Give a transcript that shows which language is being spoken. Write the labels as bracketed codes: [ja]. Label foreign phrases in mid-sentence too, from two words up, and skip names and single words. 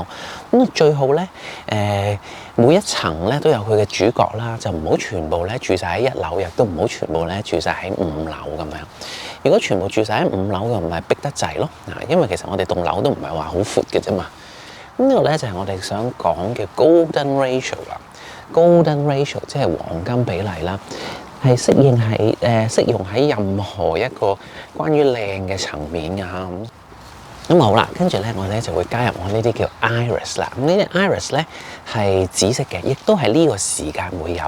[yue] 咁最好咧，每一層咧都有佢嘅主角啦，就唔好全部咧住晒喺1樓，亦都唔好全部咧住晒喺5樓咁樣。如果全部住晒喺5樓，就唔係逼得滯咯。嗱，因為其實我哋棟樓都唔係話好闊嘅啫嘛。咁呢度咧就係我哋想講嘅 [en] golden ratio [yue] 啦。 [en] golden ratio [yue] 即係黃金比例啦。係適用喺任何一個關於靚嘅層面㗎嚇。咁好啦，跟住咧我哋就會加入我呢啲叫 iris 啦。咁呢啲 iris 咧係紫色嘅，亦都係呢個時間會有。